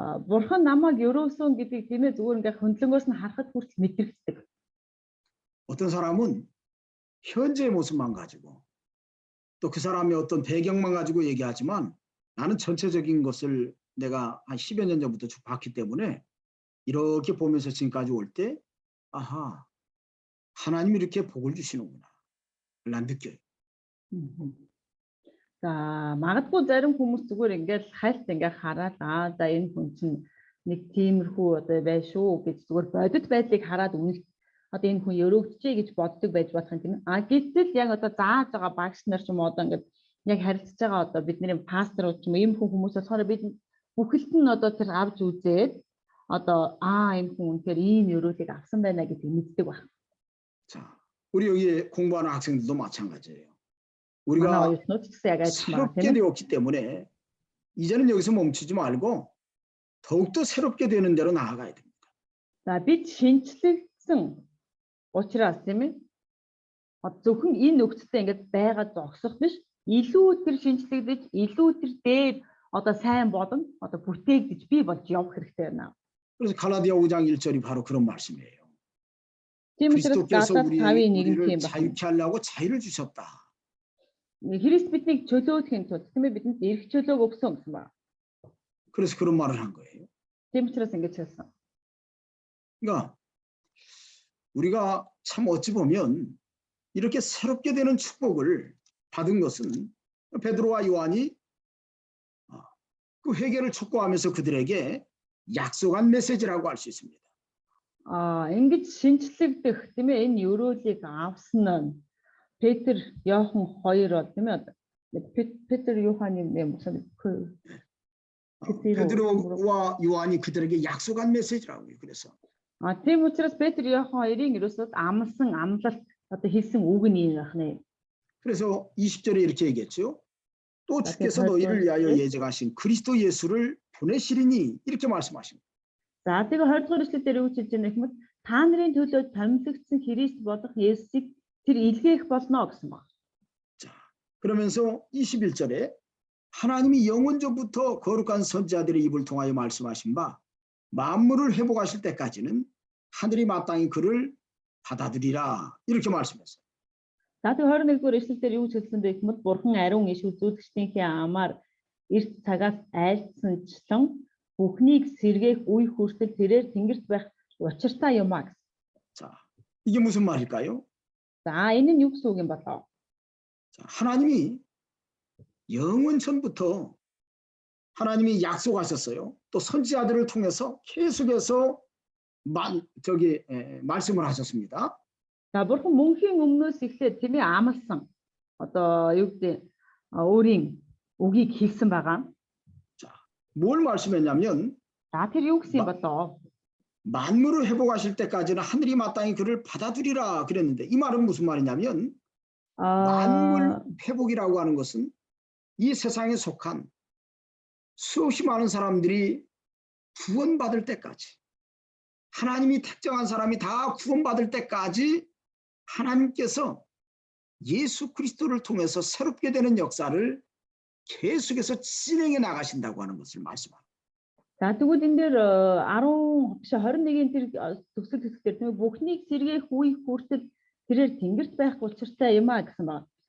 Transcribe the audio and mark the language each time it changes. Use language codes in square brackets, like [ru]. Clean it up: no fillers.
[mn] бурхан намайг ерөөсөө гэдгийг тийм ээ зүгээр ингээ хөндлөнгөөс нь харахад хүртэл мэдэрдэг. [ko] 어떤 사람은 현재의 모습만 가지고 또 그 사람의 어떤 배경만 가지고 얘기하지만 나는 전체적인 것을 내가 한 10여 년 전부터 쭉 봤기 때문에 이렇게 보면서 지금까지 올 때 아하 하나님이 이렇게 복을 주시는구나 난 느껴요. [mn] За магадгүй зарим хүмүүс зүгээр ингээл хайлт ингээ хараад за энэ хүн чинь нэг тиймэрхүү одоо байна шүү гэж зүгээр бодит байдлыг хараад үнэлт одоо энэ хүн өрөвдөжээ гэж боддог байж болох юм тийм. Гэтэл яг одоо зааж байгаа багш нар ч юм одоо ингээд яг харилцаж байгаа одоо бидний пасторууд ч юм ийм хүмүүс болохоор бид бүхэлд нь одоо тэр авч үзээд одоо энэ хүн үнэхээр ийм өрөөлийг авсан байна гэдгийг мэддэг байна. [ko] 자, 우리 여기 공부하는 학생들도 마찬가지예요. 우리가 새롭게 되었기 때문에 이제는 여기서 멈추지 말고 더욱더 새롭게 되는 대로 나아가야 됩니다. [mn] За бид шинчлэгдсэн учраас тийм ээ. Зөвхөн энэ нөхцөлтэй ингээд байгаа зогсох биш. Илүү тэр шинчлэгдэж, илүү тэр дээр одоо сайн болон одоо бүтээгдэж бий болж явах хэрэгтэй байна. [ko] 그래서 갈라디아 5장 1절이 바로 그런 말씀이에요. [mn] Тийм учраас [ko] 그리스도께서 [mn] Галаат 5:1 [ko] 우리를 [mn] тийм байна. [ko] 자유케 하려고 자유를 주셨다. [mn] Христ биднийг чөлөөхийн тулд тийм ээ бидэнд эрх чөлөөг өгсөн гэсэн байна. [ko] 그래서 그런 말을 한 거예요. [mn] Тийм учраас ингэж хэлсэн. [ko] 그러니까 우리가 참 어찌 보면 이렇게 새롭게 되는 축복을 받은 것은 베드로와 요한이 그 회개를 촉구하면서 그들에게 약속한 메시지라고 할 수 있습니다. [mn] Ингэж шинчлэгдэх тийм ээ энэ өрөөлийг авсан нь Петр, Иохан хоёр бол тийм ээ Петр, Иоханны [ko] 무슨 그 베드로와 요한이 그들에게 약속한 메시지라고요. 그래서 [mn] тийм учраас Петр, Иохан хоёрын ерөөсөө амлсан амлалт одоо хэлсэн үг нь юм байна. [ko] 그래서 20절에 이렇게 얘기했죠. 또 주께서 너희를 위하여 예정하신 그리스도 예수를 보내시리니 이렇게 말씀하십니다. [mn] За тэгээ 20 дугаар эшлэлээр юу хэлж байгаа юм бэ? Та нарын төлөө томилогдсон Христ болох Есүсийг тэр илгээх болно гэсэн баг. [ko] 자, 그러면서 21절에 하나님이 영원전부터 거룩한 선지자들의 입을 통하여 말씀하신 바 만물을 회복하실 때까지는 하늘이 마땅히 그를 받아들이라 이렇게 말씀했어요. [mn] За тэгээ 21 дугаар эшлэлээр юу хэлсэн бэ гэвэл Бурхан ариун иш үзүүлэгчдийнхээ амаар эрт цагаас айлтсанчлан бүхнийг сэргээх үе хүртэл тэрээр тэнгэрт байх учиртай юм аа. [ko] 자, 이게 무슨 말일까요? [mn] За энэ нь юу гэсэн үг юм болоо? [ko] 자, 하나님이 영원전부터 하나님이 약속하셨어요. 또 선지자들을 통해서 계속해서 말씀을 하셨습니다. [mn] За Бурхан мөнхийн өмнөөс эхлээд тийм ээ амлсан одоо юу гэдэг өөрийн үгийг хэлсэн байгаа. [ko] 뭘 말씀했냐면 [mn] За тэр юу гэсэн юм болоо? [ko] 만물을 회복하실 때까지는 하늘이 마땅히 그를 받아들이라 그랬는데 이 말은 무슨 말이냐면 만물 회복이라고 하는 것은 이 세상에 속한 수없이 많은 사람들이 구원받을 때까지 하나님이 택정한 사람이 다 구원받을 때까지 하나님께서 예수 그리스도를 통해서 새롭게 되는 역사를 계속해서 진행해 나가신다고 하는 것을 말씀합니다. [mn] За тэгвэл энэ дээр 10 биш 21-ийн тэр төгсөл хэсгээр тийм бүхнийг сэргээх үе хүртэл тэрээр тэнгэрт байх учиртай юм а гэсэн байна.